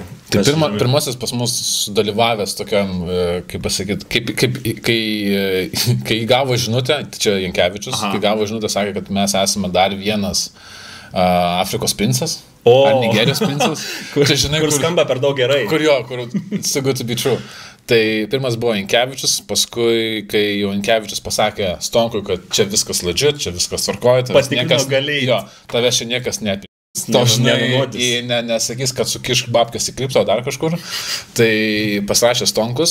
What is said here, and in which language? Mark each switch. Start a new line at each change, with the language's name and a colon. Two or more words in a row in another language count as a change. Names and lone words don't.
Lithuanian: Tai pirmasis pas mus dalyvavęs tokiam, kaip pasakyti, kai gavo žinutę, tai čia Jankevičius, kai gavo žinutę, sakė, kad mes esame dar vienas Afrikos princas. Ar Nigerijos princas. Kur skamba per daug gerai.
English: Kur so good to be true.
Lithuanian: Tai pirmas buvo Jankevičius, paskui, kai jau Jankevičius pasakė Stonkui, kad čia viskas legit, čia viskas tvarkoja, tavęs čia niekas neapė. To žinai, nesakys, kad sukišk babkės į klipsą dar kažkur. Tai pasirašė Stonkus.